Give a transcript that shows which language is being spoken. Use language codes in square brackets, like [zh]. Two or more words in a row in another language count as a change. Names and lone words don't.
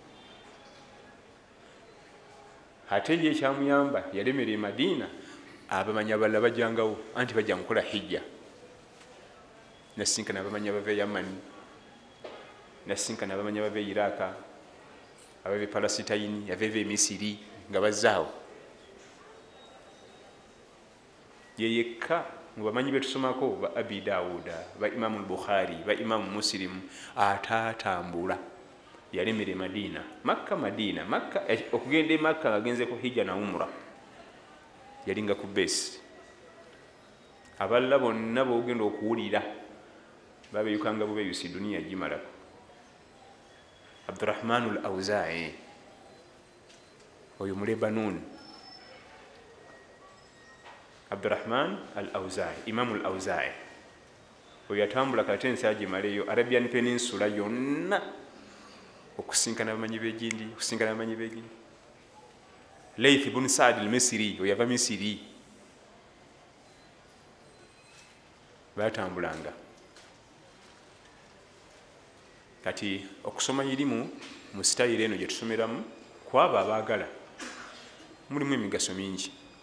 [lg] Ate ye ekyamuyamba yalemera e Madina, abamanyi abalala bajjangawo anti bajja mukola hijja, nasinkana abamanyi abava e Yamani, nasinkana abamanyi abava e Iraka, abava e Palasitayini, abava e Misiri nga bazzaawo. Ye yekka mu bamanyi betusomako ba Abi Dawuda, ba Imamu Bukhari, ba Imamu Muslim atatambula, yalemera e Madina. Makka Madina, Makka okugenda e Makka ngagenze ku hijja na umra yalinga ku besi. Abalala bonna bogenda okuwulira babeyukanga bubeyusi duniya gimalako. Abdurrahman al-Awza'i oyo mu Lebanon, Abdurrahman al-Awza'i, Imamu al-Awza'i oyo yatambula kati ensi agimaleyo [en] Arabian Peninsula [lg] yonna okusinkana abamanyi b'egindi, okusinkana abamanyi b'egindi. Layth ibn Sa'd al-Misri oyo yava Misiri, batambulanga. Kati okusoma irimu mu sitayiro eno gye tusomeramu kwaba abaagala mulimu emigaso mingi.